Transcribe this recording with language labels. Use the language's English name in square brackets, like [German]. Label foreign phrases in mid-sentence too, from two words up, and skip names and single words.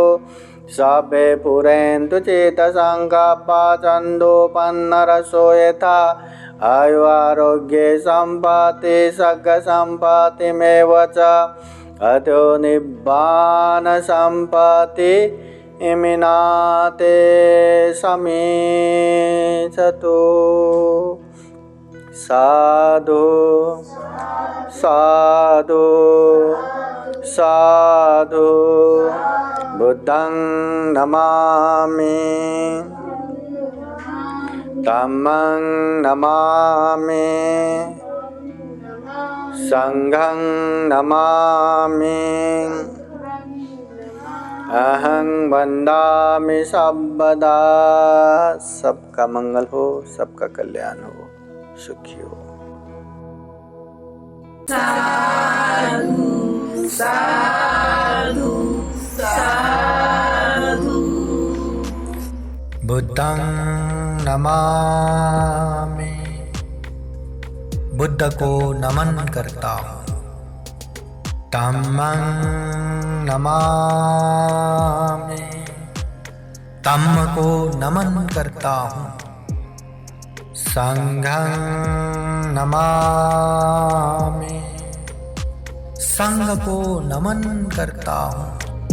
[Pali] सर्वे पुरेन्तु चेतसङ्कल्पा छन्दोपन्नरसो यथा आयुरारोग्ये सम्पत्ति सर्गसम्पत्तिमेव च अतो निब्बानसम्पत्ति इमिनाते समेषतु साधु साधु साधु बुद्धं नमामि धम्मं नमामि संघं नमामि अहं वन्दामि सर्वदा। [Hindi] सबका मंगल हो, सबका कल्याण हो, सुखी हो। [Pali] साधु साधु साधु। बुद्धं नमामि, [Hindi] बुद्ध को नमन करता हूँ। [Pali] धम्मं नमामि, [Hindi] धम्म को नमन करता हूँ। [Pali] संघं नमामि, [Hindi] संघ को नमन करता हूँ।